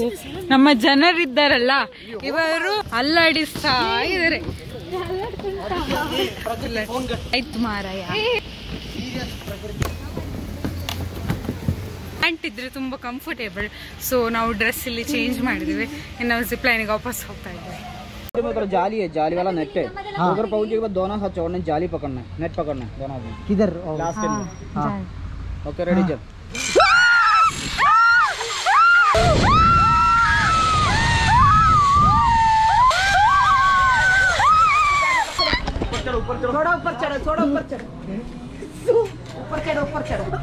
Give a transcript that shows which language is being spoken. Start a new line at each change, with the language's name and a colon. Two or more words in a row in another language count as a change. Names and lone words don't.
Kannada: ನಮ್ಮ ಜನರಿದ್ದಾರಲ್ಲ ಇವರು ಅಲ್ಲಾಡಿಸ್ತಾ ಇದಾರೆ. ಆಯ್ತು ಮಾರಾಯ. ಪ್ಯಾಂಟ್ ಇದ್ರೆ ತುಂಬಾ ಕಂಫರ್ಟೇಬಲ್. ಸೊ ನಾವು ಡ್ರೆಸ್ ಇಲ್ಲಿ ಚೇಂಜ್ ಮಾಡಿದ್ವಿ. ಇನ್ನು ನಾವು
English: zip line
Kannada: वापस ಹೋಗ್ತಾ ಇದ್ದೇವೆ.
Hindi: जाली है, जाली वाला नेट है. उधर पहुंचने के बाद दोनों हाथ छोड़ने, जाली पकड़ना है, नेट पकड़ना है दोनों हाथ. किधर? लास्ट में.
English: okay ready
Hindi: चल. थोड़ा ऊपर चढ़ो, थोड़ा ऊपर चढ़ो, ऊपर चढ़ो, ऊपर चढ़ो.